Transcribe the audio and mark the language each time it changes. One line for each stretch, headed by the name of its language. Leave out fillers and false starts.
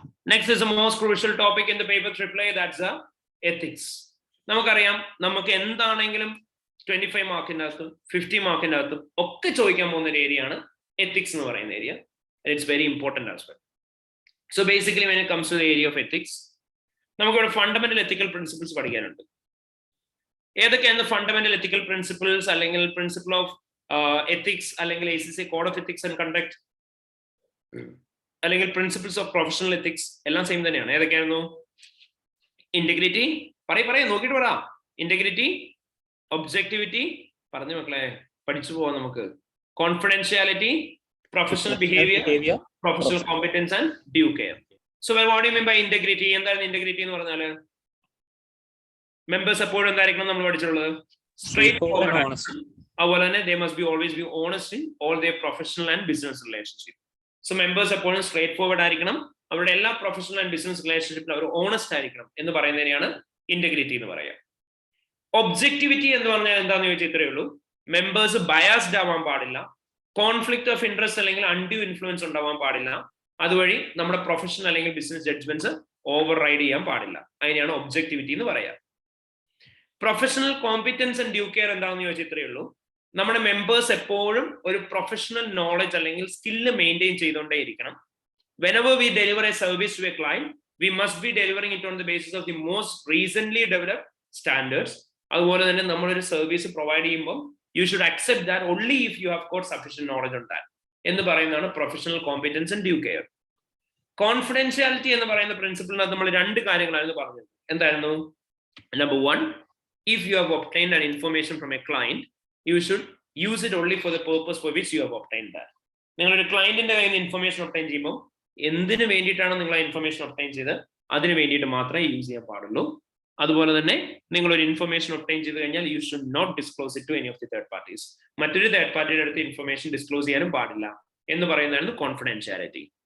English: Next is the most crucial topic in the paper AAA, that's the ethics.
Malayalam: നമുക്കറിയാം, നമുക്ക് എന്താണെങ്കിലും 25 മാർക്കിൻ്റെ അകത്തും 50 മാർക്കിൻ്റെ അകത്തും ഒക്കെ ചോദിക്കാൻ പോകുന്ന ഒരു ഏരിയ ആണ് എത്തിക്സ് എന്ന് പറയുന്ന area.
English: It's very important as well. So basically when it comes to the area of ethics
Malayalam: നമുക്കിവിടെ ഫണ്ടമെന്റൽ എത്തിക്കൽ പ്രിൻസിപ്പിൾസ് പഠിക്കാനുണ്ട്. ഏതൊക്കെയാണ് ഫണ്ടമെന്റൽ എത്തിക്കൽ പ്രിൻസിപ്പിൾസ് അല്ലെങ്കിൽ പ്രിൻസിപ്പിൾ ഓഫ് എത്തിക്സ് അല്ലെങ്കിൽ ACC code of ethics and conduct അല്ലെങ്കിൽ principles of professional ethics എല്ലാം same തന്നെയാണ്. ഏതൊക്കെയായിരുന്നു? Integrity, പറയും നോക്കിയിട്ട് പറ. ഇന്റഗ്രിറ്റി, ഒബ്ജക്ടിവിറ്റി, പറഞ്ഞു മക്കളെ പഠിച്ചു പോവാം നമുക്ക്.
English: Confidentiality, professional behaviour, professional competence and due care. So what do you mean by integrity?
Malayalam: എന്താണ് ഇന്റഗ്രിറ്റി എന്ന് പറഞ്ഞാൽ മെമ്പേഴ്സ് എപ്പോഴും എന്തായിരിക്കണം നമ്മൾ പഠിച്ചിട്ടുള്ളത്? സ്ട്രേറ്റ് ഫോർവേഡ്, അതുപോലെ തന്നെ
English: they must be always be honest in all their professional and business relationship.
Malayalam: So members എപ്പോഴും സ്ട്രേറ്റ് ഫോർവേഡ് ആയിരിക്കണം, അവരുടെ എല്ലാ professional and business റിലേഷൻഷിപ്പിലും our honest ആയിരിക്കണം എന്ന് പറയുന്നതിനെയാണ് ഇന്റഗ്രിറ്റി എന്ന് പറയാം. ഒബ്ജക്ടിവിറ്റി എന്ന് പറഞ്ഞാൽ എന്താന്ന് ചോദിച്ചാൽ ഇത്രയേ ഉള്ളൂ, മെമ്പേഴ്സ് ബയാസ്ഡ് ആവാൻ പാടില്ല, കോൺഫ്ലിക്ട് ഓഫ് ഇൻട്രസ്റ്റ് അല്ലെങ്കിൽ അൺഡ്യൂ ഇൻഫ്ലുവൻസ് ഉണ്ടാവാൻ പാടില്ല, അതുവഴി നമ്മുടെ പ്രൊഫഷണൽ അല്ലെങ്കിൽ ബിസിനസ് ജഡ്ജ്മെന്റ്സ് ഓവർ റൈഡ് ചെയ്യാൻ പാടില്ല. അതിനെയാണ് ഒബ്ജക്ടിവിറ്റി എന്ന് പറയാം. Professional competence and dew care എന്താണെന്ന് ചോദിച്ചാൽ ഇത്രയേ ഉള്ളൂ, നമ്മുടെ മെമ്പേഴ്സ് എപ്പോഴും ഒരു പ്രൊഫഷണൽ നോളജ് അല്ലെങ്കിൽ skill maintain ചെയ്തുകൊണ്ടേയിരിക്കണം.
English: Whenever we deliver a service to a client, we must be delivering it on the basis of the most recently developed standards.
Malayalam: അതുപോലെ തന്നെ നമ്മളൊരു സർവീസ് പ്രൊവൈഡ് ചെയ്യുമ്പോൾ
English: you should accept that only if you have got sufficient knowledge on that
Malayalam: എന്ന് പറയുന്നതാണ് professional competence and dew care. Confidentiality എന്ന് പറയുന്ന പ്രിൻസിപ്പിളിനകത്ത് നമ്മൾ രണ്ട് കാര്യങ്ങളായിരുന്നു പറഞ്ഞത്. എന്തായിരുന്നു?
English: Number 1, if you have obtained an information from a client, you should use it only for the purpose for which you have obtained that.
Malayalam: നിങ്ങളൊരു ക്ലയന്റിന്റെ കയ്യിൽ നിന്ന് ഇൻഫർമേഷൻ ഒബ്റ്റൈൻ ചെയ്യുമ്പോൾ എന്തിനു വേണ്ടിയിട്ടാണ് നിങ്ങൾ ആ ഇൻഫർമേഷൻ ഒബ്റ്റൈൻ ചെയ്ത് അതിന് വേണ്ടിയിട്ട് മാത്രമേ യൂസ് ചെയ്യാൻ പാടുള്ളൂ. അതുപോലെ തന്നെ നിങ്ങൾ ഒരു ഇൻഫർമേഷൻ ഒബ്റ്റൈൻ ചെയ്ത് കഴിഞ്ഞാൽ
English: You should not disclose it to any of the third parties.
Malayalam: മറ്റൊരു തേർഡ് പാർട്ടിയുടെ അടുത്ത് ഇൻഫർമേഷൻ ഡിസ്ക്ലോസ് ചെയ്യാനും പാടില്ല എന്ന് പറയുന്നതാണ് കോൺഫിഡൻഷ്യാലിറ്റി.